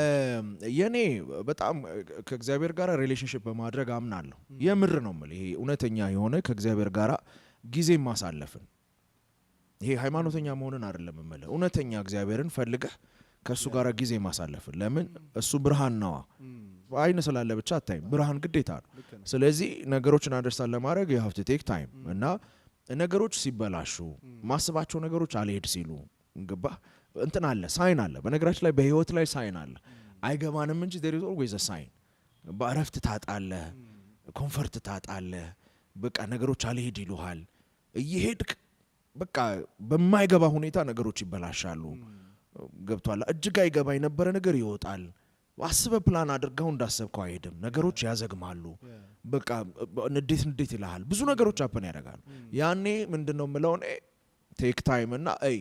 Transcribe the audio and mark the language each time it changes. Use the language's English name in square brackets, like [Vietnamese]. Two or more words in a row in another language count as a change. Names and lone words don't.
[Amharic] የኔ በጣም ከእግዚአብሔር ጋር ሪሌሽንሺፕ በማድረግ አምናለሁ የምር ነው ማለት ይሄ እውነተኛ የሆነ ከእግዚአብሔር ጋር ጊዜ ማሳለፍን ይሄ ሃይማኖተኛ መሆንን አይደለም ማለት እውነተኛ እግዚአብሔርን ፈልገህ ከሱ ጋር ጊዜ ማሳለፍን ለምን እሱ ብርሃን ነው አይነ ስላለ ብቻ አታይም ብርሃን ግዴታ ነው ስለዚህ ነገሮችን አንደርስታንድ ለማድረግ [English] you have to take time [Amharic] እና ነገሮች ሲበላሹ ማስባቸው ነገሮች አልሄድ ሲሉ ገባ እንትን አለ ሳይን አለ በነገራችን ላይ በህይወት ላይ ሳይን አለ አይገባንም እንጂ [English] there is always a sign [Amharic] በአረፍት ታጣለህ ኮንፈርት ታጣለህ በቃ ነገሮች አልሄድ ይሉሃል እየሄድክ በቃ በማይገባ ሁኔታ ነገሮች ይበላሻሉ ገብቷል እጅጋ ይገባ የነበረ ነገር ይወጣል አስበ ፕላን አድርገው እንዳሰብከው አይሄድም ነገሮች ያዘግማሉ በቃ እንዴት ይልሃል ብዙ ነገሮች አፕን ያደርጋሉ ያኔ ምንድነው ምለው እኔ [English] take time [Amharic] እና